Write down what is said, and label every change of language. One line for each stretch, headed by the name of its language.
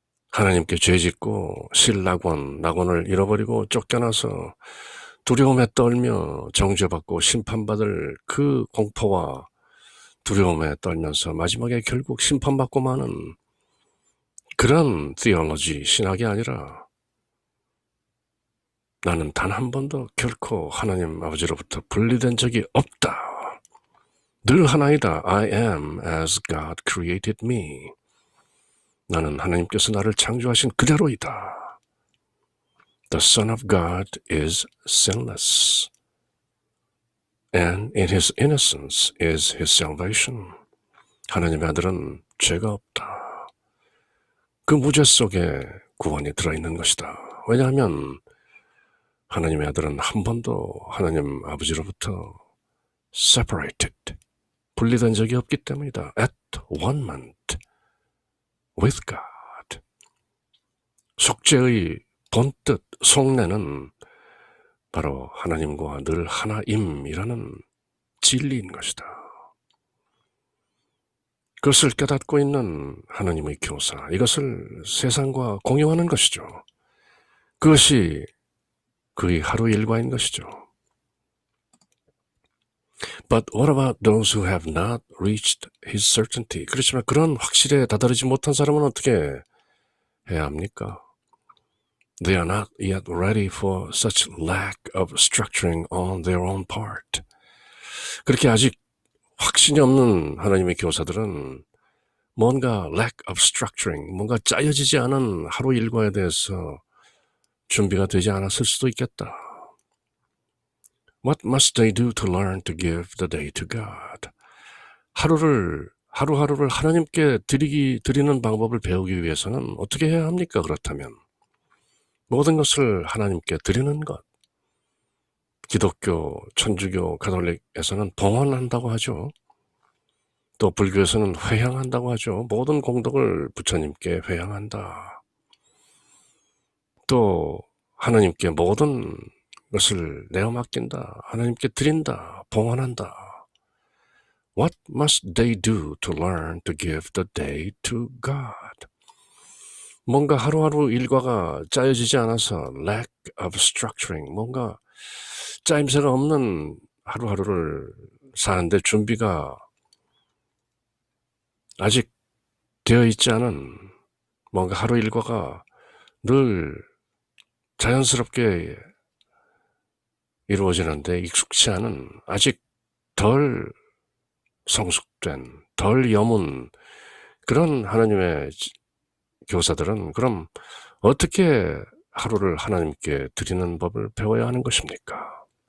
Korean: 하나님께 죄짓고 낙원을 잃어버리고 쫓겨나서 두려움에 떨며 정죄받고 심판받을 그 공포와 두려움에 떨면서 마지막에 결국 심판받고 마는 그런 theology, 신학이 아니라 나는 단 한 번도 결코 하나님 아버지로부터 분리된 적이 없다. 늘 하나이다.
English: I am as God created me.
Korean: 나는 하나님께서 나를 창조하신 그대로이다.
English: The Son of God is sinless, and in his innocence is his salvation.
Korean: 하나님의 아들은 죄가 없다. 그 무죄 속에 구원이 들어있는 것이다. 왜냐하면 하나님의 아들은 한 번도 하나님 아버지로부터 separated, 분리된 적이 없기 때문이다.
English: At one-ment with God.
Korean: 속죄의 본뜻, 속내는 바로 하나님과 늘 하나임이라는 진리인 것이다. 그것을 깨닫고 있는 하나님의 교사, 이것을 세상과 공유하는 것이죠. 그것이 그의 하루 일과인 것이죠.
English: But what about those who have not reached his certainty?
Korean: 그렇지만 그런 확실에 다다르지 못한 사람은 어떻게 해야 합니까?
English: They are not yet ready for such lack of structuring on their own part.
Korean: 그렇게 아직 확신이 없는 하나님의 교사들은 뭔가
English: lack of structuring,
Korean: 뭔가 짜여지지 않은 하루 일과에 대해서 준비가 되지 않았을 수도 있겠다.
English: What must they do to learn to give the day to God?
Korean: 하루하루를 하나님께 드리는 방법을 배우기 위해서는 어떻게 해야 합니까? 그렇다면 모든 것을 하나님께 드리는 것. 기독교, 천주교, 가톨릭에서는 봉헌한다고 하죠. 또 불교에서는 회향한다고 하죠. 모든 공덕을 부처님께 회향한다. 또 하나님께 모든 것을 내어 맡긴다. 하나님께 드린다. 봉헌한다.
English: What must they do to learn to give the day to God?
Korean: 뭔가 하루하루 일과가 짜여지지 않아서
English: lack of structuring,
Korean: 뭔가 짜임새가 없는 하루하루를 사는데 준비가 아직 되어 있지 않은 뭔가 하루 일과가 늘 자연스럽게 이루어지는데 익숙치 않은 아직 덜 성숙된, 덜 여문 그런 하나님의 교사들은 그럼 어떻게 하루를 하나님께 드리는 법을 배워야 하는 것입니까?